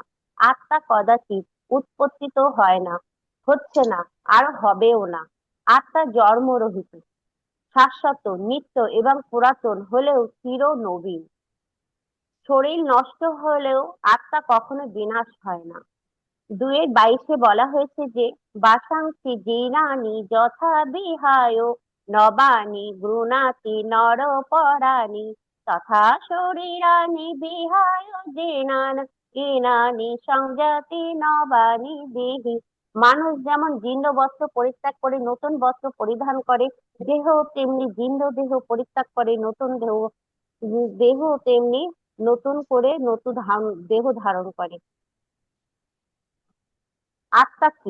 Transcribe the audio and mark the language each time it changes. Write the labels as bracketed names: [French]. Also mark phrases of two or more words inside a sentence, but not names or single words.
[Bangla] আত্মা কদাচিৎ উৎপত্তিত হয় না, হচ্ছে না, আর হবেও না। আত্মা জন্মরহিত, শাশ্বত, নিত্য এবং পুরাতন হলেও চির নবীন। শরীর নষ্ট হলেও আত্মা কখনো বিনাশ হয় না। [Sanskrit] 2:22 [Bangla] বলা হয়েছে যে [Sanskrit] বাসাংসি জীর্ণানি যথা বিহায় নবানি গৃণাতি নরপরাণি তথা শরীরানি বিহায় জীর্ণানি সংজাতি নবানি দেহি। [Bangla] মানুষ যেমন জীর্ণ বস্ত্র পরিত্যাগ করে নতুন বস্ত্র পরিধান করে, দেহ তেমনি জীর্ণ দেহ পরিত্যাগ করে নতুন দেহ তেমনি নতুন করে নতুন দেহ ধারণ করে। আত্মা কি?